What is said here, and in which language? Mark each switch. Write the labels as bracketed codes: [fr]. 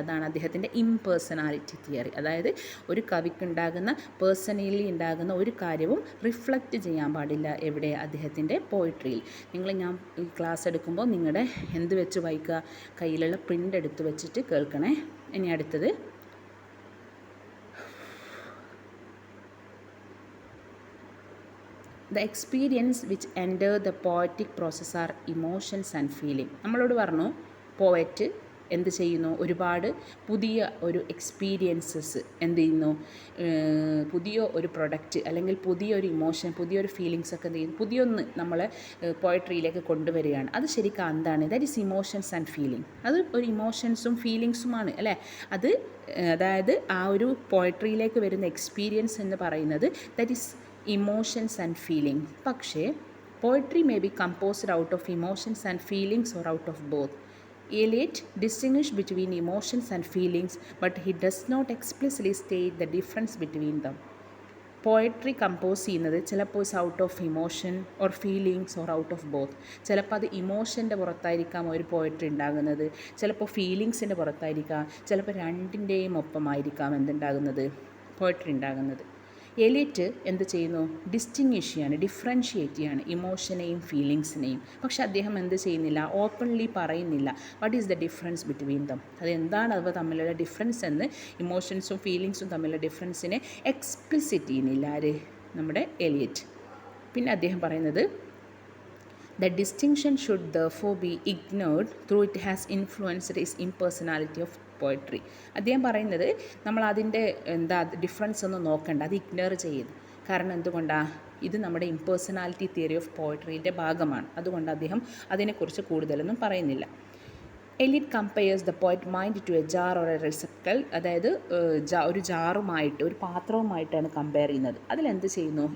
[ml] അതാണ് അദ്ദേഹത്തിൻ്റെ impersonality theory. അതായത് ഒരു കവിക്കുണ്ടാകുന്ന പേഴ്സണലി ഉണ്ടാകുന്ന ഒരു കാര്യവും റിഫ്ലക്റ്റ് ചെയ്യാൻ പാടില്ല എവിടെ, അദ്ദേഹത്തിൻ്റെ പോയട്രിയിൽ. ഞാൻ ഈ ക്ലാസ് എടുക്കുമ്പോൾ നിങ്ങളുടെ എന്ത് വെച്ച് വായിക്കുക, കയ്യിലുള്ള പ്രിൻ്റ് എടുത്ത് വെച്ചിട്ട് കേൾക്കണേ. ഇനി അടുത്തത്, [en] the experience which enter the poetic process are emotions and feeling. [ml] നമ്മളോട് പറഞ്ഞു പോയറ്റ് എന്ത് ചെയ്യുന്നു, ഒരുപാട് പുതിയ ഒരു എക്സ്പീരിയൻസസ് എന്ത് ചെയ്യുന്നു, പുതിയ ഒരു പ്രൊഡക്റ്റ് അല്ലെങ്കിൽ പുതിയൊരു ഇമോഷൻ, പുതിയൊരു ഫീലിങ്സ് ഒക്കെ എന്ത് ചെയ്യുന്നു, പുതിയൊന്ന് നമ്മളെ പോയട്രിയിലേക്ക് കൊണ്ടുവരികയാണ്. അത് ശരിക്കും എന്താണ്, [en] That is emotions and feeling. [ml] അത് ഒരു ഇമോഷൻസും ഫീലിങ്സുമാണ് അല്ലേ. അതായത് ആ ഒരു പോയട്രിയിലേക്ക് വരുന്ന എക്സ്പീരിയൻസ് എന്ന് പറയുന്നത് [en] That is emotions and feeling. [ml] പക്ഷേ [en] Poetry may be composed out of emotions and feelings or out of both. Eliot distinguished between emotions and feelings, but he does not explicitly state the difference between them. പോയട്രി [ml] compose ചെയ്യുന്നത് ചിലപ്പോൾ [en] Out of emotion or feelings or out of both. [ml] ചിലപ്പോൾ അത് ഇമോഷൻ്റെ പുറത്തായിരിക്കാം ഒരു poetry ഉണ്ടാകുന്നത്, ചിലപ്പോൾ ഫീലിങ്സിൻ്റെ പുറത്തായിരിക്കാം, ചിലപ്പോൾ രണ്ടിൻ്റെയും ഒപ്പമായിരിക്കാം എന്തുണ്ടാകുന്നത്, poetry ഉണ്ടാകുന്നത്. എലിയറ്റ് എന്ത് ചെയ്യുന്നു, ഡിസ്റ്റിങ്വിഷ് ചെയ്യാണ്, ഡിഫറൻഷിയേറ്റ് ചെയ്യാണ് ഇമോഷനെയും ഫീലിങ്സിനെയും. പക്ഷെ അദ്ദേഹം എന്ത് ചെയ്യുന്നില്ല, ഓപ്പൺലി പറയുന്നില്ല [en] What is the difference between them. [ml] അതെന്താണ് അവ തമ്മിലുള്ള ഡിഫറൻസ് എന്ന്, ഇമോഷൻസും ഫീലിങ്സും തമ്മിലുള്ള ഡിഫറൻസിനെ എക്സ്പ്ലിസിറ്റ് ചെയ്യുന്നില്ല ആര്, നമ്മുടെ എലിയറ്റ്. പിന്നെ അദ്ദേഹം പറയുന്നത് [en] The distinction should therefore be ignored through it has influenced his impersonality of poetry. [ml] അദ്ദേഹം പറയുന്നത് നമ്മൾ അതിൻ്റെ ഡിഫറൻസ് ഒന്നും നോക്കണ്ട, അത് ഇഗ്നോർ ചെയ്യുന്നു. കാരണം എന്തുകൊണ്ടാണ്? ഇത് നമ്മുടെ ഇംപേഴ്സണാലിറ്റി തിയറി ഓഫ് പോയട്രീൻ്റെ ഭാഗമാണ്. അതുകൊണ്ട് അദ്ദേഹം അതിനെക്കുറിച്ച് കൂടുതലൊന്നും പറയുന്നില്ല. [en] Eliot compares the poet mind to a jar or a receptacle, [ml] അതായത് ഒരു ജാറുമായിട്ട്, ഒരു പാത്രവുമായിട്ടാണ് കമ്പയർ ചെയ്യുന്നത്. അതിലെന്ത് ചെയ്യുന്നു?